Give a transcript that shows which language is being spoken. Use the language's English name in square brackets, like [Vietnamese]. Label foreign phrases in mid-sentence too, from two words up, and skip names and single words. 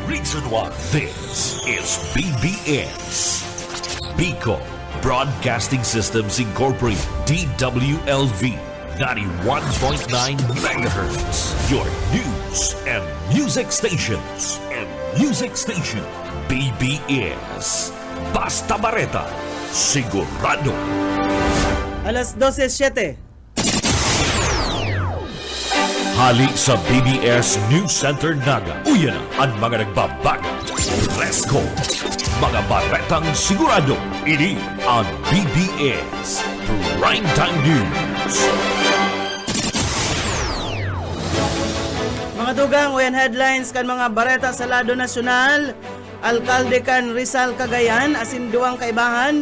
[English] Season 1. This is BBS. Bicol Broadcasting Systems Incorporated. DWLV 91.9 MHz. Your news and music stations. [Bikol] BBS. Basta Bareta. Sigurado. Alas 12:07. Hali sa BBS News Center Naga. Uyan ang mga nagbabago. [English] Let's go! [Bikol] Mga baretang sigurado. Ini ang BBS Primetime News. Mga dugang, uyan headlines kan mga bareta sa lado nasyonal. Alkalde kan Rizal Cagayan, asin duwang kaibahan.